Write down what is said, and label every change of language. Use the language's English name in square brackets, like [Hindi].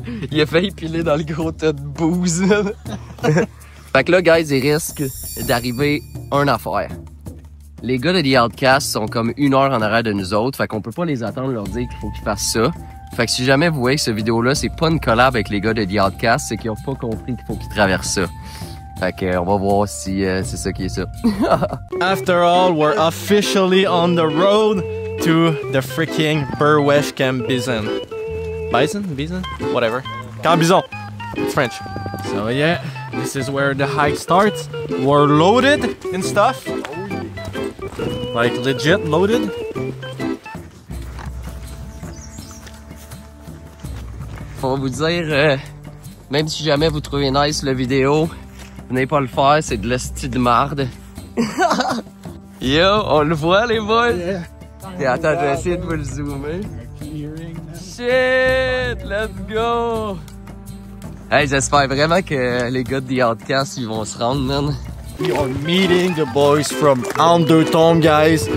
[French] Il a failli piler dans le gros tas de bouse. Fait que là, guys, il risque d'arriver une affaire. Les gars de The Outcast sont comme 1 heure en arrière de nous autres, fait qu'on peut pas les attendre leur dire qu'il faut qu'ils fassent ça. Fait que si jamais vous voyez que cette vidéo-là, c'est pas une collab avec les gars de The Outcast, c'est qu'ils ont pas compris qu'il faut qu'ils traversent ça. Fait que on va voir si c'est ça qui est ça. [English] After all, we're officially on the road to the freaking Burwesh Camp Bison. Bison? Bison? Whatever. Camp Bison. It's French. So yeah, this is where the hike starts. We're loaded and stuff. Like legit loaded. [French] Faut vous dire, même si jamais vous trouvez nice la vidéo, venez pas le faire, c'est de l'hostie de marde. Yo, on le voit les boys? Yeah. Et attends, je vais essayer de vous le zoomer. [English] Shit, let's go! [French] Hey, j'espère vraiment que les gars de The Outcast, ils vont se rendre, man. [English] We are meeting the boys from Undertone, guys.